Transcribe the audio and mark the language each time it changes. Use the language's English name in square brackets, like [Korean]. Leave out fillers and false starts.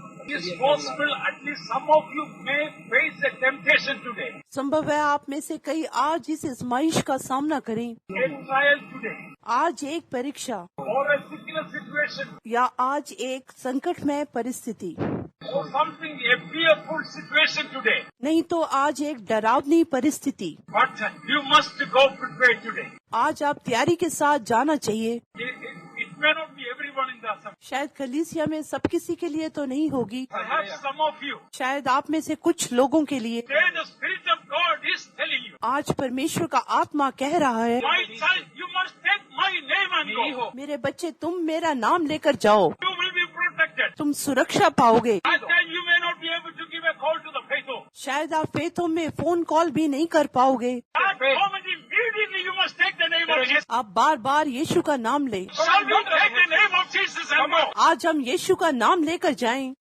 [English] It is possible at least some of you may face a temptation today. [Hindi] संभव है आप में से कई आज इस आजमाइश का सामना करें। [English] A trial today. [Hindi] आज एक परीक्षा [English] Or a sickness situation. [Hindi] या आज एक संकटमय परिस्थिति, [English] Or something, a fearful situation today. [Hindi] नहीं तो आज एक डरावनी परिस्थिति। [English] But you must go prepared today. [Hindi] आज आप तैयारी के साथ जाना चाहिए। [English] It may not be everyone in the assembly. [Hindi] शायद कलीसिया में सब किसी के लिए तो नहीं होगी, [English] Perhaps some of you. [Hindi] शायद आप में से कुछ लोगों के लिए [English] Today the Spirit of God is telling you. [Hindi] आज परमेश्वर का आत्मा कह रहा है, [English] My child, you must take my name and go. [Hindi] मेरे बच्चे तुम मेरा नाम लेकर जाओ, [English] You will be protected. [Hindi] तुम सुरक्षा पाओगे। [English] At times you may not be able to give a call to the faithful. [Hindi] शायद आप फेथों में फोन कॉल भी नहीं कर पाओगे। [English] At moment immediately you must take the name of Jesus. [Hindi] आप बार बार यीशु का नाम लें। [English] Shall we take the name of Jesus and go? [Hindi] आज हम यीशु का नाम लेकर जाएं।